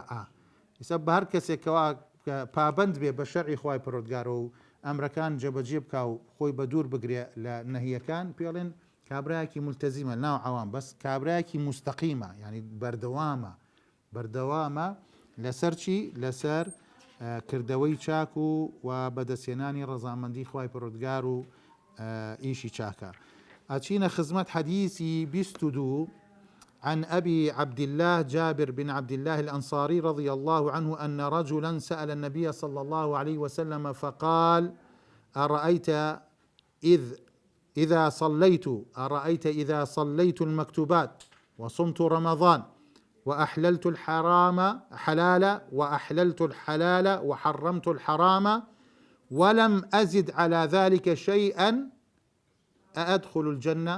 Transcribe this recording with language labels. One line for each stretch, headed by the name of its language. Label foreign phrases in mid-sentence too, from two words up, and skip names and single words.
Central Kurdish: ئیسا بە هەر کەسێکەوە پابند بێ بە شەرعی خوای پەروەردگارەوە و ئەمرەکان جێبەجێ بکا و خۆی بە دوور بگرێ لە نەهیەکان پێڵێن کابراایەکی ملتەزیمە ناو عوام بەس کابراایەکی مستەقیمە یعنی بەردەوامە لەسەر چی لەسەر کردەوەی چاک و بەدەستێنانی ڕەزامەندی خوای پەروەردگار و ئیشی چاکە. ئەچینە خزمەت حەدیثی 22
Arabic: عن أبي عبد الله جابر بن عبد الله الأنصاري رضي الله عنه أن رجلا سأل النبي صلى الله عليه وسلم فقال أرأيت إذا صليت المكتوبات وصمت رمضان وأحللت الحلال وحرمت الحرام ولم أزد على ذلك شيئا أأدخل الجنة؟